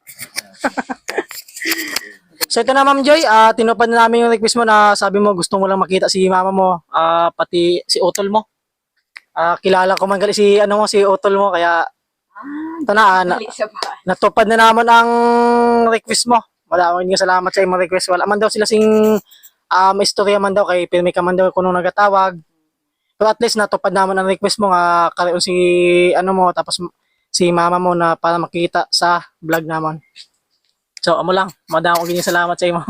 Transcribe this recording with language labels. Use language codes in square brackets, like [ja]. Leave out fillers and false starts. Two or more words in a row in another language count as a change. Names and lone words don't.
[tl] So ito na Ma'am Joy, tinupad na namin yung request mo na sabi mo gusto mo lang makita si mama mo, pati si utol mo. [hil] kilala ko man gali si ano mo si Utol mo kaya ito na, [tl] Dali sa bahay. natupad na naman ang request mo. Maraming salamat [hil] sa imong [tl] request. [hil] Wala man daw sila sing istorya man daw kay pirmi ka man daw kuno nagatawag. Pero at least natupad naman ang request mo nga karon si ano mo tapos si mama mo na para makita sa vlog naman. So amo lang, madamo gyud salamat sa imo.